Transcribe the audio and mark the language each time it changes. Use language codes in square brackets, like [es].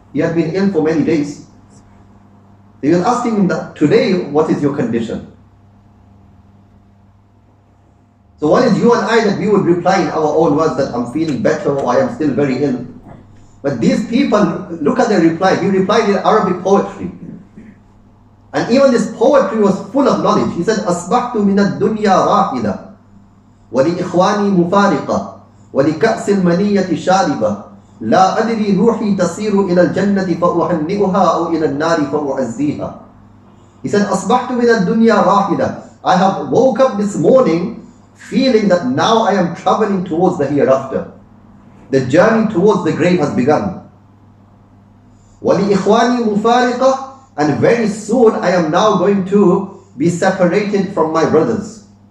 [en] He had been ill for many days. He was asking him that, today what is your condition? So what is you and I that we would reply in our own words that I'm feeling better or I am still very ill? But these people, look at their reply. He replied in Arabic poetry. And even this poetry was full of knowledge. He said, [ar] أصبحت من الدنيا راحلة ولإخواني مفارقة ولكأس المنية شاربة لا أدري روحي تصير إلى الجنة فأهنئها أو إلى النار فأعزيها. [en] He said, [ar] أصبحت من الدنيا راحلة. [en] I have woke up this morning feeling that now I am traveling towards the hereafter. The journey towards the grave has begun. [ar] وَلِإِخْوَانِي مُفَارِقَةً, [en] and very soon I am now going to be separated from my brothers.